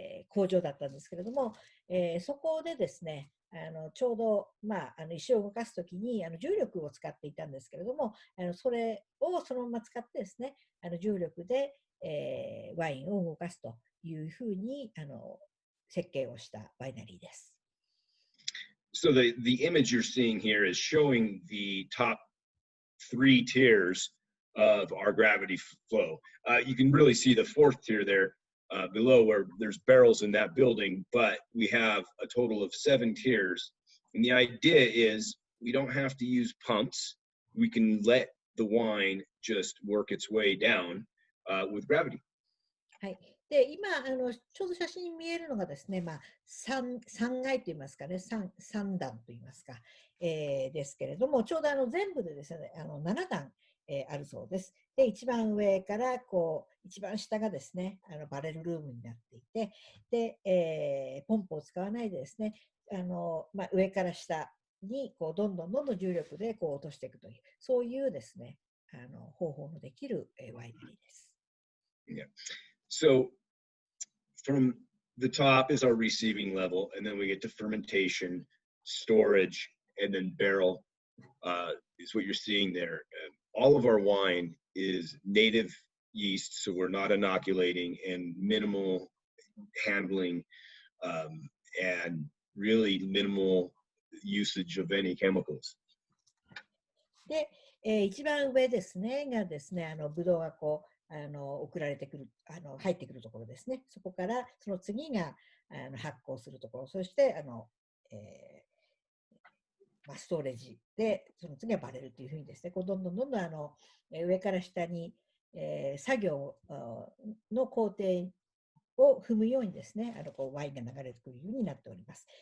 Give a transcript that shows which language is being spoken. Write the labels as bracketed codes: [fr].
[ja] 工場だったんですけれども、そこでですね、ちょうど、石を動かすときに重力を使っていたんですけれども、それをそのまま使ってですね、重力で、ワインを動かすというふうに設計をしたワイナリーです。 [en] So the image you're seeing here is showing the top 3 tiers of our gravity flow. You can really see the 4th tier there below where there's barrels in that building, but we have a total of 7 tiers. And the idea is we don't have to use pumps. We can let the wine just work its way down with gravity. [ja] はい。で、今ちょうど写真に見えるのがですね、3階といいますかね、3段といいますか、ですけれども、ちょうど全部でですね、7段、あるそうです。で、一番上から一番下がですね、バレルルームになっていて、で、ポンプを使わないでですね、上から下にどんどん重力で落としていくという、そういうですね、方法のできるワイナリーです。 [en] Yeah. So from the top is our receiving level, and then we get to fermentation, storage, and then barrel is what you're seeing there. All of our wine is native yeast, so we're not inoculating, and minimal handling, and really minimal usage of any chemicals. [ja] で、一番上ですね、がですね、ブドウが送られてくる、入ってくるところですね。そこから、その次が発酵するところ、そしてストレージで、その次はバレルというふうにですね、どんどん上から下に、作業の工程を踏むようにですね、ワインが流れてくるようになっております。